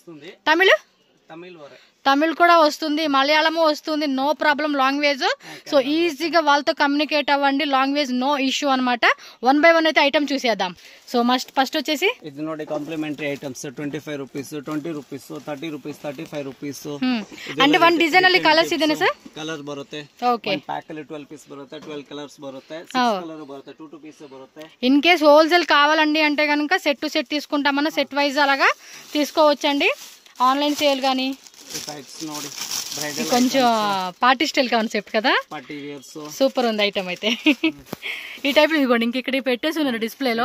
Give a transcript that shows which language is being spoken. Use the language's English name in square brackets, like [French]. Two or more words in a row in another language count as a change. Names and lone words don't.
[Telugu] తమిళ్ కూడా వస్తుంది, మలయాళము వస్తుంది, [English] no problem. [Telugu] లాంగ్వేజ్ సో ఈజీగా వాళ్ళతో కమ్యూనికేట్ అవ్వండి. [English] language no issue [Telugu] అనమాట. 1 by 1 అయితే ఐటమ్ చూసేద్దాం. [English] so first [Telugu] వచ్చేసి [English] ఇది ನೋಡಿ complimentary items 25 rupees, 20 rupees, 30 rupees, 35 rupees. [Kannada] అంటే [English] one design [Kannada] ಅಲ್ಲಿ కలర్స్ ಇದೆನಾ ಸರ್? ಕಲರ್ ಬರುತ್ತೆ. ಓಕೆ, ಪ್ಯಾಕ್ ಅಲ್ಲಿ 12 ಪೀಸ್ ಬರುತ್ತೆ, 12 ಕಲರ್ಸ್ ಬರುತ್ತೆ, 6 ಕಲರ್ ಬರುತ್ತೆ, 2 ಪೀಸ್ ಬರುತ್ತೆ. [English] in case wholesale [Telugu] కావాలండి అంటే కనుక [English] set to set [Telugu] తీసుకుంటామన్నా [English] set wise [Telugu] అలాగా తీసుకోవచ్చండి. [English] online sale [Telugu] కానీ [Kannada] ನೋಡಿ బ్రైడల్ [Telugu] కొంచెం [English] party style concept [Telugu] కదా, [English] party wears. [Telugu] సూపర్ ఉంది ఐటమ్ అయితే. ఈ టైప్ ఇదిగోండి ఇంక ఇక్కడ పెట్టేసి ఉన్నారు డిస్ప్లేలో.